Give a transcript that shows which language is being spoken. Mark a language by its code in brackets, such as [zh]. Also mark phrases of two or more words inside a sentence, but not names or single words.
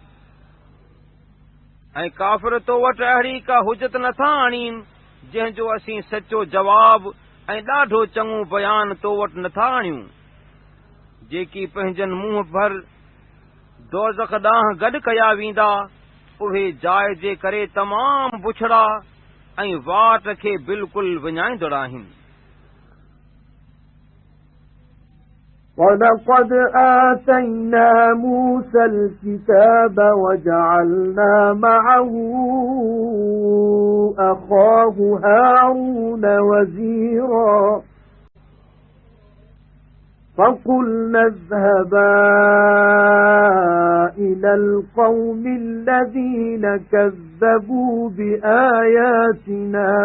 [sd] ऐं काफ़िर तो वटि अहिड़ी का हुजत नथा आणीनि जंहिंजो असीं सचो जवाब ऐं ॾाढो चङो बयान तो वटि नथा आणियूं। जेकी पंहिंजनि मुंहं भर दोज़ख ॾांहुं गॾु कया वेंदा उहे जाइ जे करे तमामु बुछड़ा ऐं वाट खे बिल्कुलु विञाईंदड़ आहिनि। [ar] وَلَقَدْ آتَيْنَا مُوسَى الْكِتَابَ وَجَعَلْنَا مَعَهُ أَخَاهُ هَارُونَ وَزِيرًا فَقُلْنَا اذْهَبَا إِلَى الْقَوْمِ الَّذِينَ كَذَّبُوا بِآيَاتِنَا